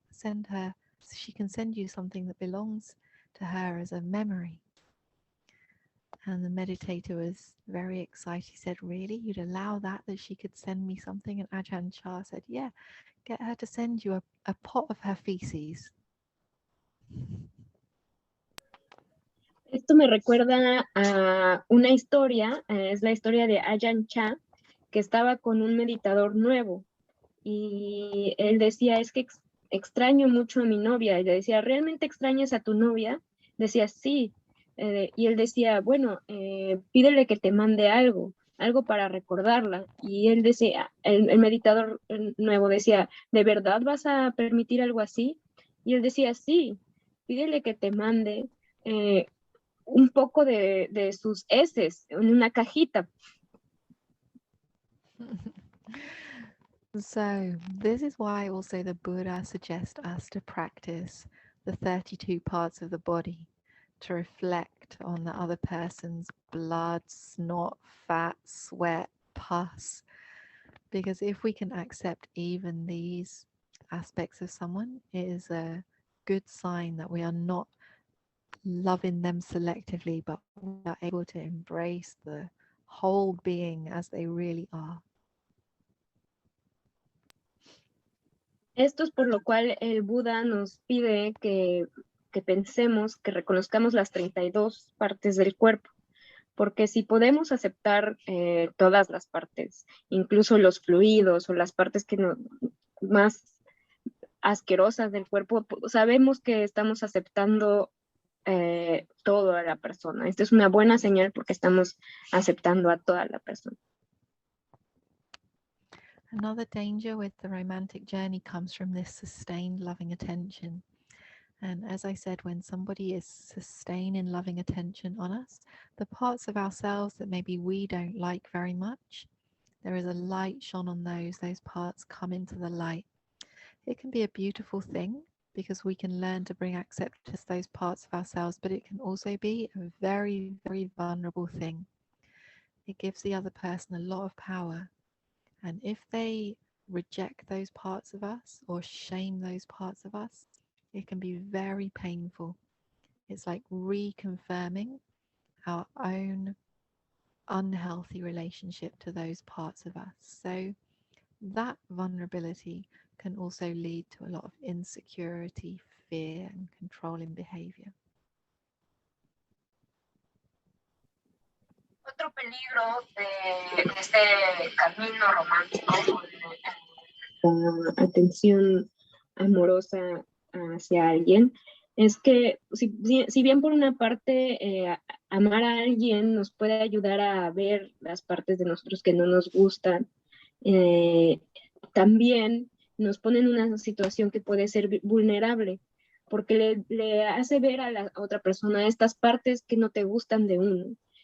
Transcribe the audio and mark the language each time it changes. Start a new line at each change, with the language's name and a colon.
English: Send her, she can send you something that belongs to her as a memory. And the meditator was very excited. He said, really? You'd allow that she could send me something? And Ajahn Chah said, yeah, get her to send you a pot of her feces.
Spanish: Esto me recuerda a una historia, es la historia de Ajahn Chah, que estaba con un meditador nuevo y él decía, es que extraño mucho a mi novia. Y le decía, ¿realmente extrañas a tu novia? Decía, sí. Y él decía, bueno, pídele que te mande algo para recordarla. Y él decía, el meditador nuevo decía, ¿de verdad vas a permitir algo así? Y él decía, sí, pídele que te mande un poco de sus heces en una cajita.
English: So this is why also the Buddha suggests us to practice the 32 parts of the body, to reflect on the other person's blood, snot, fat, sweat, pus. Because if we can accept even these aspects of someone, it is a good sign that we are not loving them selectively, but we are able to embrace the whole being as they really are.
Spanish: Esto es por lo cual el Buda nos pide que pensemos, que reconozcamos las 32 partes del cuerpo, porque si podemos aceptar todas las partes, incluso los fluidos o las partes que más asquerosas del cuerpo, sabemos que estamos aceptando toda la persona. Esta es una buena señal porque estamos aceptando a toda la persona.
English: Another danger with the romantic journey comes from this sustained loving attention. And as I said, when somebody is sustaining loving attention on us, the parts of ourselves that maybe we don't like very much, there is a light shone on those parts come into the light. It can be a beautiful thing because we can learn to bring acceptance to those parts of ourselves, but it can also be a very, very vulnerable thing. It gives the other person a lot of power. And if they reject those parts of us or shame those parts of us, it can be very painful. It's like reconfirming our own unhealthy relationship to those parts of us. So that vulnerability can also lead to a lot of insecurity, fear, and controlling behavior.
Spanish: Otro peligro de este camino romántico, la atención amorosa hacia alguien, es que si bien por una parte amar a alguien nos puede ayudar a ver las partes de nosotros que no nos gustan, también nos pone en una situación que puede ser vulnerable, porque le hace ver a la otra persona estas partes que no te gustan de uno.